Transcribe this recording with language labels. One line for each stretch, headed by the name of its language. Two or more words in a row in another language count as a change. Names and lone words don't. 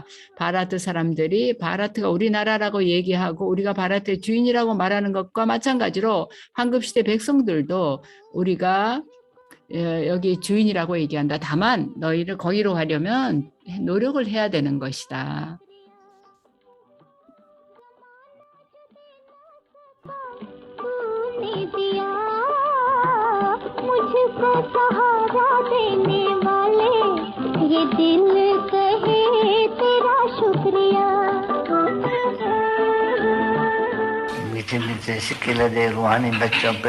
Korean: 바라트 사람들이 바라트가 우리나라라고 얘기하고 우리가 바라트의 주인이라고 말하는 것과 마찬가지로 황금시대 백성들도 우리가 여기 주인이라고 얘기한다. 다만 너희를 거기로 가려면 노력을 해야 되는 것이다.
Hindi: मुझको सहारा देने वाले ये दिल कहे तेरा शुक्रिया मीठे मीठे सिक्के लदे रूहानी बच्चों पर